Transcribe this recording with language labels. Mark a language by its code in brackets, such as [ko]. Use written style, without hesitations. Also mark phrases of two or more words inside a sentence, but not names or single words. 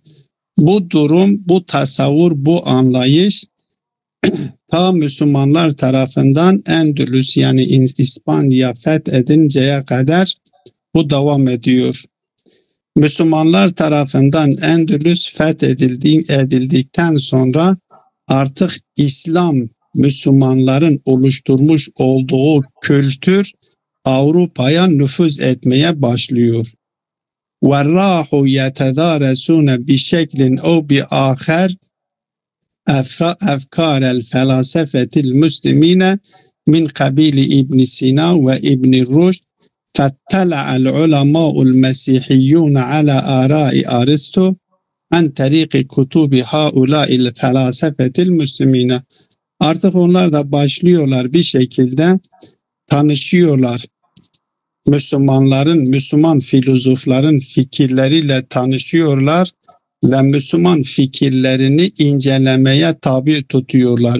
[tr] Bu durum, bu tasavvur, bu anlayış ta Müslümanlar tarafından Endülüs yani İspanya fethedinceye kadar bu devam ediyor. Müslümanlar tarafından Endülüs fethedildikten sonra artık İslam, Müslümanların oluşturmuş olduğu kültür Avrupa'ya nüfuz etmeye başlıyor. [ar] وَالرَّاحُ يَتَدَارَسُونَ بِشَكْلٍ اَوْ بِآخَرٍ أفكار الفلاسفة المسلمين من قبيل ابن سينا وابن رشد فاطلع العلماء المسيحيون على آراء أرسطو عن طريق كتب هؤلاء الفلاسفة المسلمين. [tr] Artık onlar da başlıyorlar bir şekilde tanışıyorlar. Müslüman filozofların fikirleriyle tanışıyorlar ve Müslüman fikirlerini incelemeye tabi tutuyorlar.